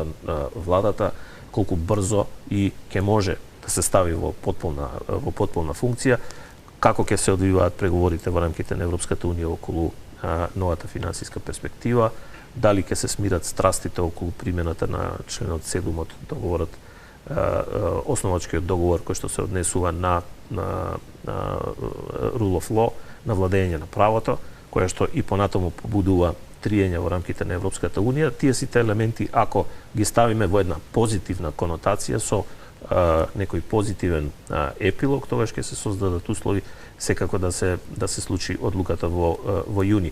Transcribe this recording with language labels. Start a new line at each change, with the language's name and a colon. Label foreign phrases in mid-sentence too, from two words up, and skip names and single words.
Macedonian: владата, колку брзо и ќе може да се стави во потполна функција, како ќе се одвиваат преговорите во рамките на Европската унија околу новата финансиска перспектива, дали ќе се смират страстите околу примената на членот 7 од договорот, основачкиот договор кој што се однесува на
English: rule of law,
Macedonian: на владење на правото, која што и понатаму побудува триење во рамките на Европската унија. Тие сите елементи, ако ги ставиме во една позитивна конотација со некој позитивен епилог, тогаш ќе се создадат услови секако да се случи одлуката во јуни.